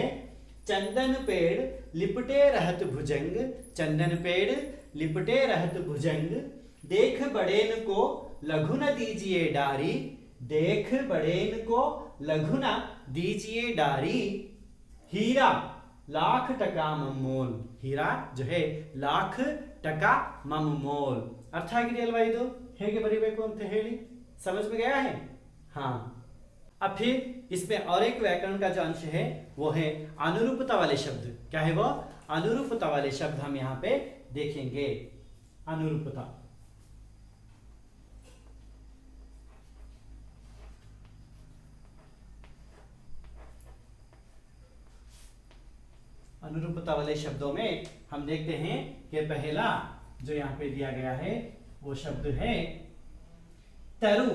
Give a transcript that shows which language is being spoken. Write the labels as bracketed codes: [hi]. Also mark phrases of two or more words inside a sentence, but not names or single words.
[hi] चंदन पेड़ लिपटे रहत भुजंग, चंदन पेड़ लिपटे रहत भुजंग, देख बड़ेन को लघु न दीजिए डारी, देख बड़ेन को लघु न दीजिए डारी, हीरा लाख टका मम मोल, हीरा जो है लाख टका मम मोल। [kn] ಅರ್ಥ ಆಗಿದೆಯಾ ಅಲ್ವಾ? ಇದು ಹೇಗೆ ಬರೀಬೇಕು ಅಂತ ಹೇಳಿ [hi] समझ में गया है? हाँ। अब फिर इसमें और एक व्याकरण का जो अंश है वो है अनुरूपता वाले शब्द। क्या है वो? अनुरूपता वाले शब्द हम यहाँ पे देखेंगे। अनुरूपता, अनुरूपता वाले शब्दों में हम देखते हैं कि पहला जो यहाँ पे दिया गया है वो शब्द है तरु।